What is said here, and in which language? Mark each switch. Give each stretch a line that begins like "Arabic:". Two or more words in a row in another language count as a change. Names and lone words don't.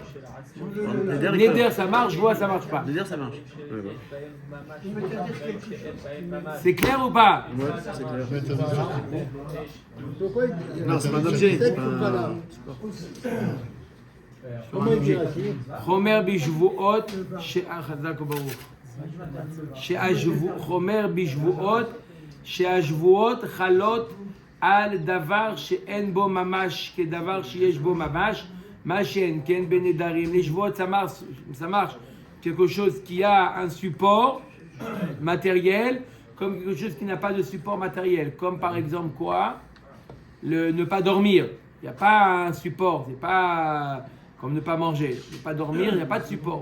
French: Neder, Neder ça marche, joie ça marche pas. Neder, ça marche. Ouais, bah. Tu peux t'interdire quelque chose. C'est clair ou pas? Ouais, c'est clair. Pourquoi il- Non, c'est pas un objet. Peut-être C'est qu'il faut pas pas là. un. Comment il dit ainsi?
Hebrew: חומר בשבועות חזק וברוך. חומר בשבועות שהשבועות חלות על דבר שאין בו ממש כדבר שיש בו ממש, מה שאין כן בנדרים.
French: Les שבועות ça marche quelque chose qui a un support matériel comme quelque chose qui n'a pas de support matériel, comme par exemple quoi? Le ne pas dormir. Il n'y a pas un support, c'est pas comme ne pas manger. Ne pas dormir, il n'y a pas de support.